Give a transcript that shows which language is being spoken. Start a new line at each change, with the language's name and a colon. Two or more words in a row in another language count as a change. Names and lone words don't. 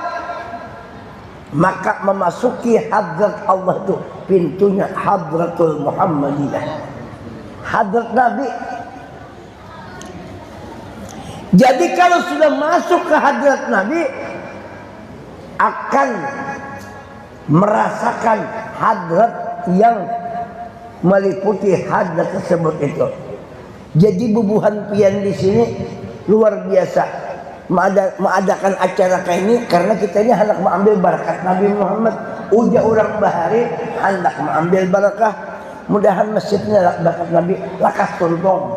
Indonesian: Maka memasuki hadrat Allah itu pintunya hadratul Muhammadiyah, hadrat Nabi. Jadi kalau sudah masuk ke hadrat Nabi, akan merasakan hadrat yang meliputi hadrat tersebut itu.
Banjar: Jadi bubuhan pian di sini luar biasa.
Indonesian: Mengadakan acara kayak ini karena kita ini hendak mengambil barakat Nabi Muhammad.
Banjar: Uja orang bahari hendak mengambil barakah. Mudahan masjidnya barakat Nabi lakas tuntung.